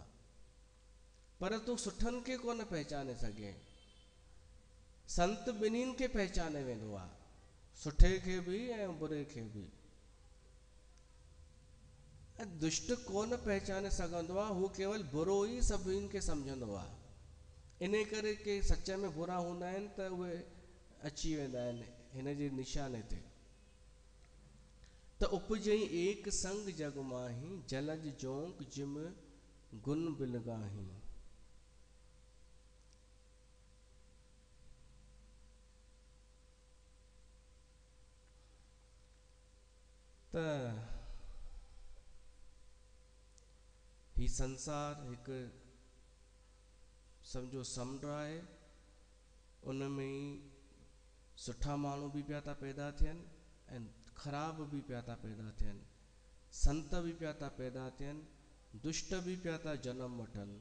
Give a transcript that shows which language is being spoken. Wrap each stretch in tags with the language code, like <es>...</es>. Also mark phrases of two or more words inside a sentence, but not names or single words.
<sd>पर तूं सुठनि खे कोन पहचाने सघे। संत ॿिन्हिनि खे पहचाने वेंदो आहे, सुठे खे भी ऐं बुरे खे भी। दुष्ट कोन पहचाने सघंदो आहे, हू केवल बुरो ही सभिनि खे सम्झंदो आहे। इन करे के सच में बुरा हूंदा आहिनि त उहे अची वेंदा आहिनि हिन जे निशाने ते।</sd> <awa>त उपजई एक संग जग माही, जलज जोंक जिम गुन बिलगाही।</awa> <sd>त ही संसार एक समझो समुंड आहे, उन में ही सुठा माण्हू भी पिया था पैदा थियनि ऐं ख़राब भी पिया था पैदा थियनि, संत भी पिया था पैदा थियनि, दुष्ट भी पिया था जनम वठनि।</sd>